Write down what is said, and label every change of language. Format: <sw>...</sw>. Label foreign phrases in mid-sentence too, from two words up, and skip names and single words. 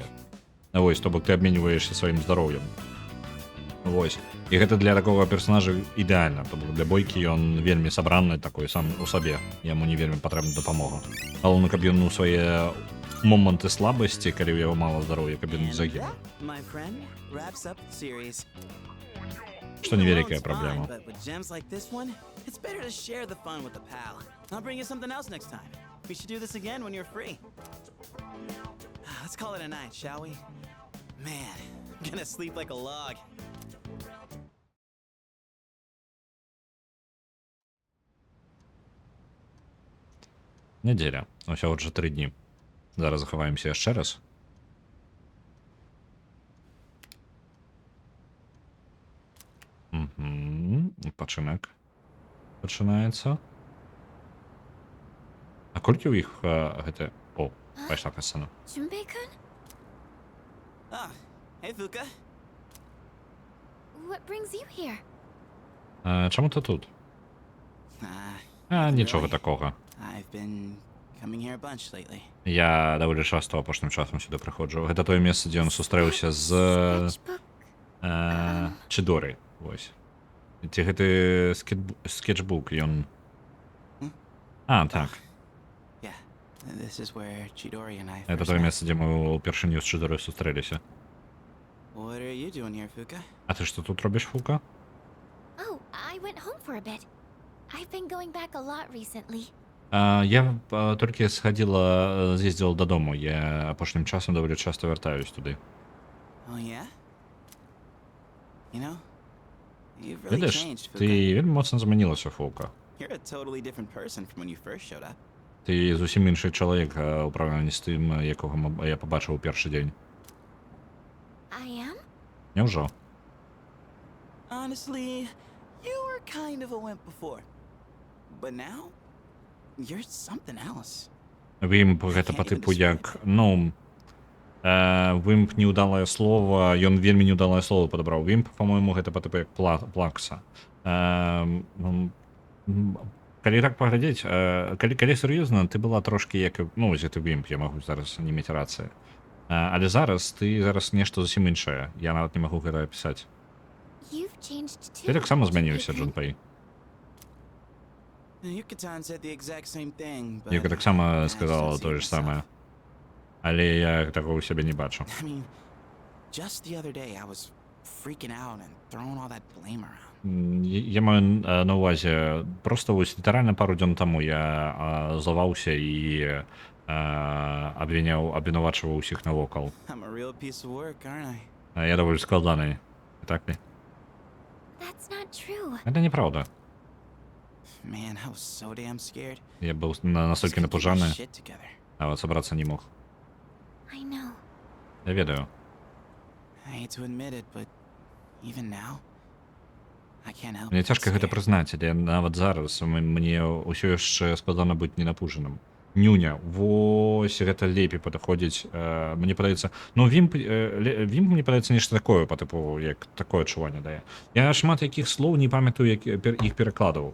<be>Вось, то бок ты абменьваешся сваім здароўем. Вось. І гэта для такого персонажа ідэальна, то бок для бойкі ён вельмі сабраны такой сам у сабе. Яму не вельмі патрэбна дапамога. Галоўна, каб ён у свае моманты слабасці, калі ў яго мала здароўя, каб ён не загінуў.</be> <en>My friend wraps up the series.</en> <be>Што невялікая праблема.</be> <en>But with gems like this one, it's better to share the fun with a pal. I'll bring you something else next time. We should do this again when you're free. Let's call it a night, shall we? Man, I'm gonna sleep like a log.</en> <be>Нядзеля. Усяго 4 дні. Зараз захаваемся яшчэ раз. Пачынак пачынаецца. А колькі ў іх гэта... О, пайшла касцана.</be> <en>Junpei-kun? Ah, hey Fuka. What brings you here?</en> <be>Чаму ты тут? Нічога такога.</be> <en>I've been coming here a bunch lately.</en> <be>Я даволі часта апошнім часам сюды прыходжу. Гэта тое месца, дзе ён сустрэўся з</be> <en>Sketchbook?</en> <be>Чидоры. Вось. Ці гэты скетчбук, ён... Так.</be> <en>Yeah, this is where Chidori and I</en> <be>Гэта</be> <en>first</en> <be>тое</be> <en>met.</en> <be>месца, дзе мы ўпершыню з Чидорой сустрэліся.</be> <en>What are you doing here, Fuka?</en> <be>А ты што тут робіш, Фука?</be> <en>Oh, I went home for a bit. I've been going back a lot recently.</en> <be>Я толькі схадзіла, з'ездзіла дадому. Я апошнім часам даволі часта вяртаюсь туды.</be> <en>Oh yeah? You know, you've really</en> <be>Ведаеш,</be> <en>changed,</en> <be>ты</be> <en>Fuka.</en> <be>вельмі моцна змянілася, Фука.</be> <en>You're a totally different person from when you first showed up.</en> <be>Ты зусім іншы чалавек у параўнанні з тым, якога я пабачыў у першы дзень.</be> <en>I am?</en> <be>Няўжо?</be> <en>Honestly, you were kind of a wimp before. But now, you're something else.</en> <be>Вімп гэта па тыпу як, вімп неўдалае слова, ён вельмі неўдалае слова падабраў. Вімп, па-мойму, гэта па тыпу як плакса. Калі так паглядзець, калі сур'ёзна, ты была трошкі як, вось гэты вімп, я магу зараз не мець рацыі. Але зараз ты зараз нешта зусім іншае. Я нават не магу гэта апісаць.</be> <en>You've changed too.</en> <be>Ты таксама змяніўся, Джунпэй.</be> <en>Yuka-tan said the exact same thing, but...</en> <be>Юка</be> <en>I</en> <be>таксама</be> <en>just</en> <be>сказала</be> <en>don't see</en> <be>тое</be> <en>it</en> <be>ж самае.</be> <en>myself.</en> <be>Але я такого ў сябе не бачу.</be> <en>I mean, just the other day I was freaking out and throwing all that blame around.</en> <be>Я маю на ўвазе, проста вось літаральна пару дзён таму я злаваўся і абвінавачваў усіх навокал.</be> <en>I'm a real piece of work, aren't I?</en> <be>Я даволі складаны,</be> <ru>так ли?</ru> <en>That's not true.</en> <be>Гэта неправда.</be> <en>Man, I was so damn scared.</en> <be>Я быў настолькі</be> <en>Just couldn't get my</en> <be>напужаны,</be> <en>shit together.</en> <be>нават сабрацца не мог.</be> <en>I know.</en> <be>Я ведаю.</be> <en>I hate to admit it, but even now, I can't help</en> <be>Мне</be> <en>but</en> <be>цяжка гэта</be> <en>scared.</en> <be>прызнаць, але нават зараз мне ўсё яшчэ складана быць ненапужаным. Нюня, вось гэта лепей падыходзіць. Мне падаецца, вімп мне падаецца нешта такое па тыпу, як такое адчуванне дае. Я шмат якіх слоў не памятаю, як іх перакладаў.</be>